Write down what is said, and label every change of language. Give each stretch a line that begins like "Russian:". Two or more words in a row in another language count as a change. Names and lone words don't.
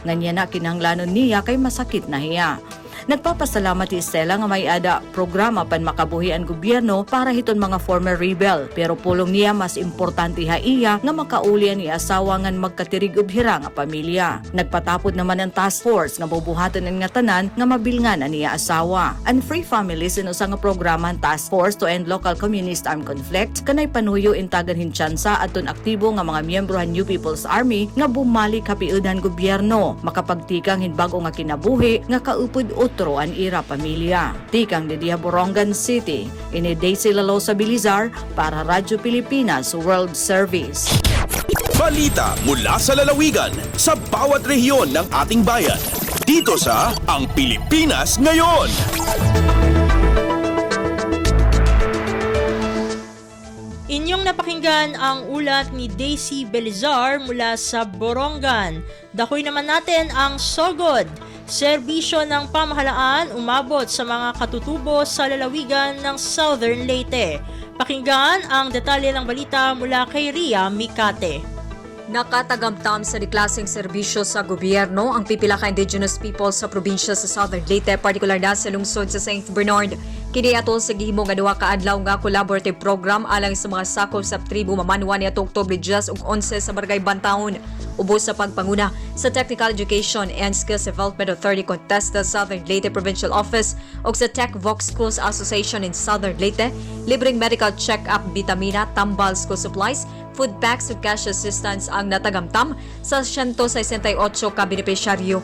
Waray: Nganya na kinahanglanon niya kay masakit na hiya. Nagpapasalamat si Estela nga may ada programa pan makabuhi ang gobyerno para hiton mga
English: former rebel,
Waray: pero pulong niya mas importante ha iya nga makaulian ni asawa ngan magkatirig ubhira nga pamilya. Nagpatapod naman ang task force nga bubuhaton nga tanan nga mabilngan ang iya asawa. Ang Free Families inusa nga programa ang
English: task force to end local communist armed conflict
Waray: kanay panuyo intagan hinsyansa aton aktibo nga mga miyembro han New People's Army nga bumalik kapiudan gobyerno makapagtikang hinbago nga kinabuhi nga kaupod otro an ira pamilya. Tikang di Borongan City, ini Daisy Lalo sa Belizar para Radyo Pilipinas World Service.
Filipino: Balita mula sa lalawigan sa bawat rehiyon ng ating bayan. Dito sa Ang Pilipinas Ngayon. Inyong napakinggan ang ulat ni Daisy Belizar mula sa Borongan. Dakoy naman natin ang Sogod. Serbisyo ng pamahalaan umabot sa mga katutubo sa lalawigan ng Southern Leyte. Pakinggan ang detalye ng balita mula kay Ria Mikate.
Cebuano: Nakatagamtam sa deklaseng serbisyo sa gobyerno ang pipila ka
English: indigenous people
Cebuano: sa probinsya sa Southern Leyte, partikular na sa lungsod sa St. Bernard. Kini atol sa gihimo nga duha ka adlaw nga
English: collaborative program
Cebuano: alang sa mga sakop sa tribo mamanwa niadtong Oktubre 10 ug 11 sa Barangay Bantaon. Ubos sa pagpanguna sa Technical Education and Skills Development Authority Contesta Southern Leyte Provincial Office ug sa Tech Vox Schools Association in Southern Leyte, libreng
English: medical check-up,
Cebuano: bitamina, tambal,
English: school supplies, food packs
Cebuano: ug
English: cash assistance
Cebuano: ang natagamtam sa 168 ka benepisyaryo.